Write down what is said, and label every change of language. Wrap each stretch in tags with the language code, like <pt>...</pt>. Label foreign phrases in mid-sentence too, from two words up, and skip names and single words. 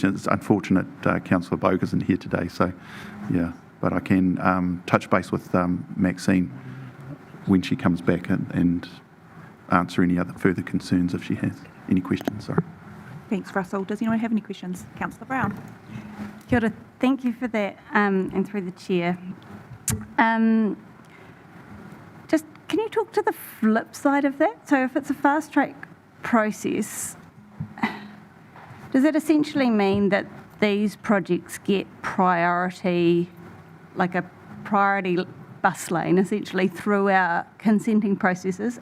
<en>It's unfortunate Councillor Bogue isn't here today, so yeah, but I can touch base with Maxine when she comes back and answer any other further concerns if she has any questions. Sorry. Thanks, Russell. Does anyone have any questions? Councillor Brown.</en> <mi>Kia ora,</mi> <en>thank you for that, and through the chair. Just, can you talk to the flip side of that? So if it's a fast track process, does that essentially mean that these projects get priority, like a priority bus lane, essentially, through our consenting processes?</en>